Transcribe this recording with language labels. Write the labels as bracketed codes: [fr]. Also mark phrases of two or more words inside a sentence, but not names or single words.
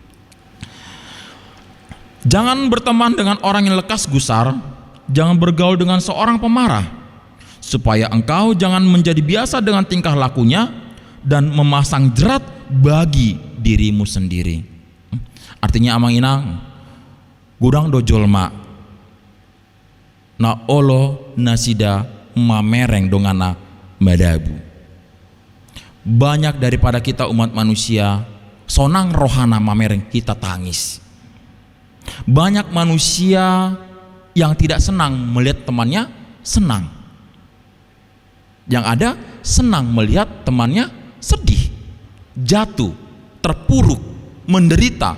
[id] Jangan berteman dengan orang yang lekas gusar, jangan bergaul dengan seorang pemarah, supaya engkau jangan menjadi biasa dengan tingkah lakunya dan memasang jerat bagi dirimu sendiri. [bbc] Artinya Amang Inang, gudang dojolma na olo nasida mamereng dongana madabu. [id] Banyak daripada kita umat manusia [bbc] sonang rohana mamereng [id] kita tangis. Banyak manusia yang tidak senang melihat temannya senang. Yang ada senang melihat temannya sedih, jatuh, terpuruk, menderita.